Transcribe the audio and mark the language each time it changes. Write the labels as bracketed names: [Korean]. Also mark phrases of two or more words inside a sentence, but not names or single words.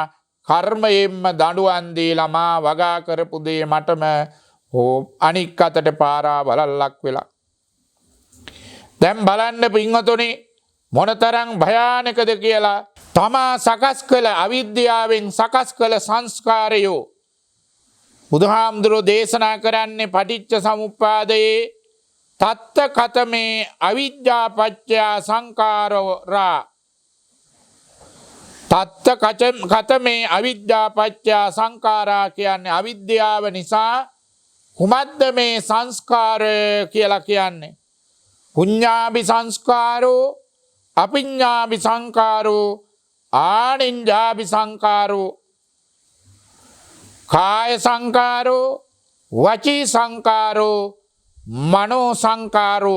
[Sinhala] කර්මයෙන්ම දඬුවම් දීලා මා වගා කරපු දේ මටම අනික් අතට පාරා බලල්ලක් වෙලා. දැන් බලන්න පින්වතුනි මොනතරම් භයානකද කියලා. තමා සකස් කළ අවිද්‍යාවෙන් සකස් කළ සංස්කාරයෝ බුදුහාමුදුරෝ දේශනා කරන්නේ පටිච්ච සමුප්පාදයේ [Pali] තත්ත කතමේ අවිද්‍යා පත්‍ය සංකාරා. තත්ත කතමේ අවිද්‍යා පත්‍ය සංකාරා [Sinhala] කියන්නේ අවිද්‍යාව නිසා කුමද්ද මේ සංස්කාර කියලා කියන්නේ. [Pali] පුඤ්ඤාභි සංස්කාරෝ අපිඤ්ඤාභි සංකාරෝ ආනිඤ්ඤාභි සංකාරෝ කාය සංකාරෝ වචී සංකාරෝ මනෝ සංකාරෝ.